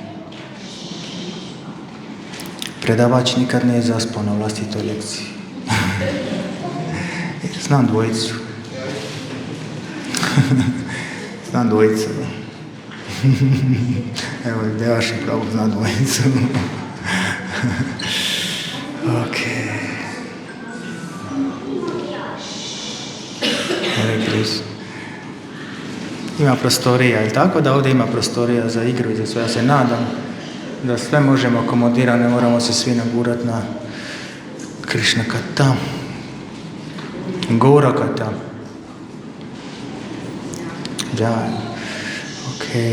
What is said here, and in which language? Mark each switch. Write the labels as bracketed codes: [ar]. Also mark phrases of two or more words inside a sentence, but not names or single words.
[hr] Predavač nikad nije zaspao na vlastitoj lekciji. Znam dvojicu. Znam dvojicu. Evo, Devaš je pravo zna dvojicu. Ok. [sa] हरे कृष्ण. [hr] Ima prostorija, je tako da ovdje ima prostorija za igru i za sve. Ja se nadam da sve možemo akomodirati, ne moramo se svi nagurati na Krišna Kata, Gora Kata. Da, ok.